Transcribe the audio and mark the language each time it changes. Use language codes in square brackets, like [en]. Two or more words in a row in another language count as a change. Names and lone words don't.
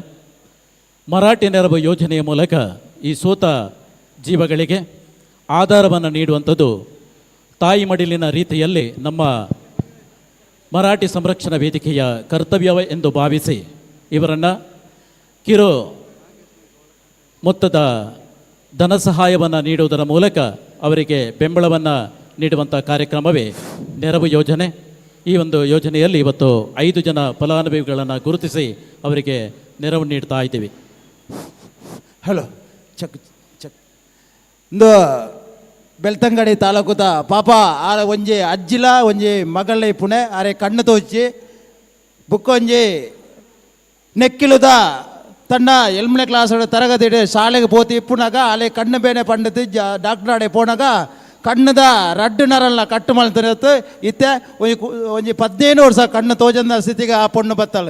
[kn] ಮರಾಠಿ ನೆರವು ಯೋಜನೆಯ ಮೂಲಕ ಈ ಸೋತ ಜೀವಗಳಿಗೆ ಆಧಾರವನ್ನು ನೀಡುವಂಥದ್ದು ತಾಯಿ ಮಡಿಲಿನ ರೀತಿಯಲ್ಲಿ ನಮ್ಮ ಮರಾಠಿ ಸಂರಕ್ಷಣಾ ವೇದಿಕೆಯ ಕರ್ತವ್ಯವೇ ಎಂದು ಭಾವಿಸಿ ಇವರನ್ನು ಕಿರು ಮೊತ್ತದ ಧನ ಸಹಾಯವನ್ನು ನೀಡುವುದರ ಮೂಲಕ ಅವರಿಗೆ ಬೆಂಬಲವನ್ನು ನೀಡುವಂಥ ಕಾರ್ಯಕ್ರಮವೇ ನೆರವು ಯೋಜನೆ. ಈ ಒಂದು ಯೋಜನೆಯಲ್ಲಿ ಇವತ್ತು 5 ಜನ ಫಲಾನುಭವಿಗಳನ್ನು ಗುರುತಿಸಿ ಅವರಿಗೆ ನೆರವು ನೀಡ್ತಾ ಇದ್ದೀವಿ. [tcy] ಹಲೋ ಚಕ್ ಇಂದು ಬೆಳ್ತಂಗಡಿ ತಾಲೂಕುದ ಪಾಪ ಆರ ಒಂಜಿ ಅಜ್ಜಿಲ ಒಂಜಿ ಮಗಳೇ ಪುಣೆ ಆರೆ ಕಣ್ಣು ತೋಚಿ ಬುಕ್ಕೊಂಜಿ ನೆಕ್ಕಿಲುದ ತನ್ನ 8ನೇ ಕ್ಲಾಸ್ ತರಗತಿ ಶಾಲೆಗೆ ಪೋತಿ ಇಪ್ಪುನಾಗ ಅಲೆ ಕಣ್ಣು ಬೇನೆ ಪಂಡತಿ ಡಾಕ್ಟರ್ ಆಡೆ ಪೋನಾಗ ಕಣ್ಣದ ರಡ್ಡು ನರಲ್ಲ ಕಟ್ಟು ಮಲ್ತಿರತ್ತು ಇತ್ತೆ ಒಂಜಿ 15 ವರ್ಷ ಕಣ್ಣು ತೋಜಂದ ಸ್ಥಿತಿಗೆ ಆ ಪೊಣ್ಣು ಬತ್ತಳು.